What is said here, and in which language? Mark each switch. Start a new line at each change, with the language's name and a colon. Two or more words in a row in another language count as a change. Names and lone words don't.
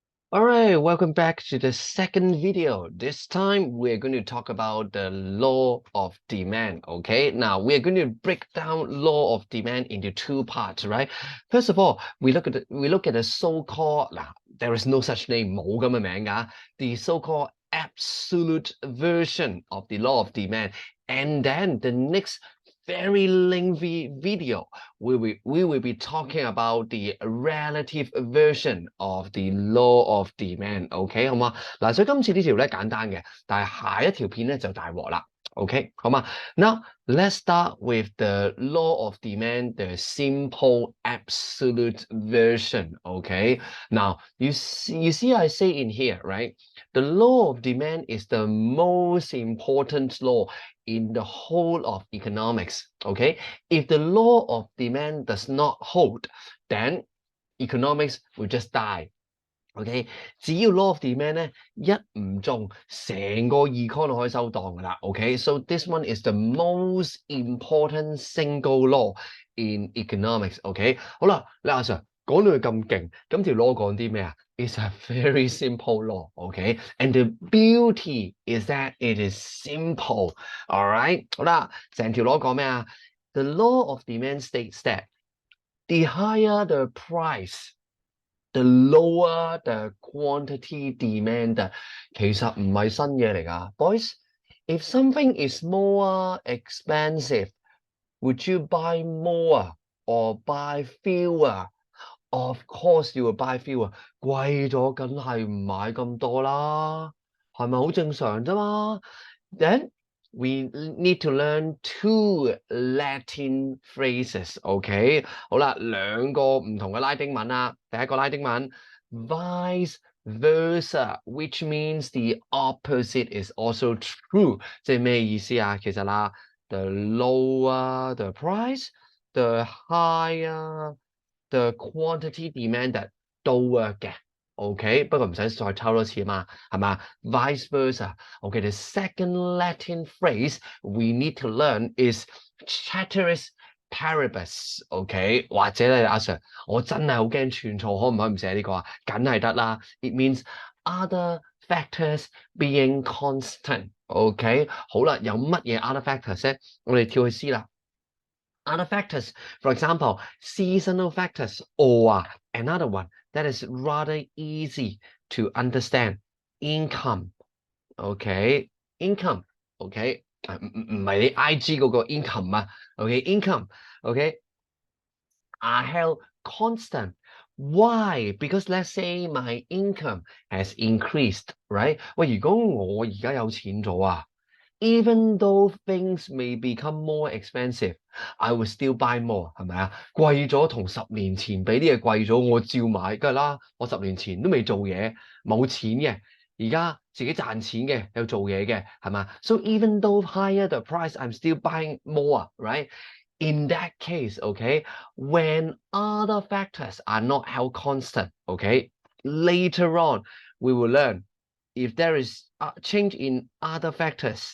English: All right, welcome back to the second video. This time we're going to talk about the law of demand. Okay, now we're going to break down law of demand into two parts, right? First of all, we look at the so-called there is no such name
Cantonese: 冇咁嘅名㗎
English: the so-called absolute version of the law of demand, and then the next very lengthy video we will be talking about the relative version of the law of demand。OK
Cantonese: 好嘛？嗱，所以今次呢條咧簡單嘅，但係下一條片咧就大鑊啦。OK 好嘛？
English: Now let's start with the law of demand, the simple absolute version. Okay. Now you see I say in here, right? The law of demand is the most important law in the whole of economics. Okay, if the law of demand does not hold, then economics will just die.
Cantonese: OK，只要
English: law of demand
Cantonese: 咧一唔中，成個 econ 可以收檔噶啦。OK，
English: so this one is the most important single law in economics。
Cantonese: OK，好啦，你阿 Sir 講到佢咁勁，咁條 law 講啲咩啊 ？
English: It's a very simple law, okay? And the beauty is that it is simple, all right?
Cantonese: 好啦，成條 law 講咩啊
English: ？The law of demand states that the higher the price, the lower the quantity demanded.
Cantonese: 其實唔係新嘢嚟㗎 ，boys.
English: If something is more expensive, would you buy more or buy fewer? Of course you will buy fewer.
Cantonese: 貴咗梗係唔買咁多啦，係咪好正常啫嘛 ？
English: Then we need to learn two Latin phrases.
Cantonese: OK，好啦，兩個唔同嘅拉丁文啦。第一個拉丁文
English: vice versa, which means the opposite is also true。
Cantonese: 即係咩意思啊？其實啦 ，
English: the lower the price, the higher the quantity demanded
Cantonese: 都 work 嘅。OK，不過唔使再抽多次嘛，係嘛 ？
English: Vice versa。
Cantonese: OK，
English: the second Latin phrase we need to learn is ceteris paribus。
Cantonese: OK，或者咧，阿 Sir，我真係好驚串錯，可唔可以唔寫呢個啊？梗係得啦。
English: It means other factors being constant。
Cantonese: OK，好啦，有乜嘢
English: other factors
Cantonese: 咧？我哋跳去 C 啦。
English: Other factors, for example, seasonal factors, or another one that is rather easy to understand, income. OK, income.
Cantonese: OK, 唔係你 IG 嗰個 income 啊。OK, income.
English: OK, are held constant. Why? Because let's say my income has increased, right?
Cantonese: 喂，如果我而家有錢咗啊？
English: Even though things may become more expensive, I will still buy more，
Cantonese: 係咪啊？貴咗同10年前比啲嘢貴咗，我照買，梗係啦。我10年前都未做嘢，冇錢嘅，而家自己賺錢嘅，有做嘢嘅，係嘛 ？
English: So even though higher the price, I'm still buying more, right? In that case, okay, when other factors are not held constant, okay, later on we will learn if there is a change in other factors。